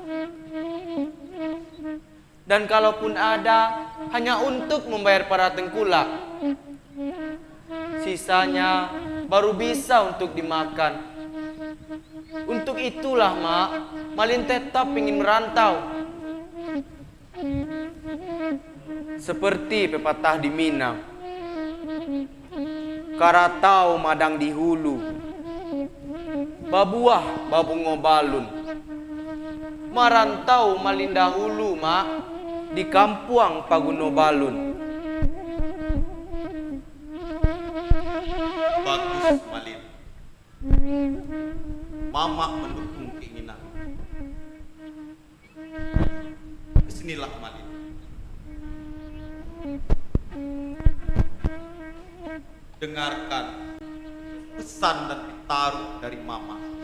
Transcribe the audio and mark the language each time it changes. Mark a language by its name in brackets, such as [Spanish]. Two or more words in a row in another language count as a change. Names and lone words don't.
[Indonesian] Dan kalaupun ada, hanya untuk membayar para tengkulak. Sisanya baru bisa untuk dimakan. Untuk itulah, Mak, Malin tetap ingin merantau. Seperti pepatah di Minang, [Minangkabau] karatau madang di hulu, babuah babung ngobalun. Marantau Malin dahulu, Mak, di Kampuang Pagunobalun. [Indonesian] Bagus, Malin. Mama mendukung keinginan. Kesinilah, Malin. Dengarkan pesan dan pitaruh dari Mama.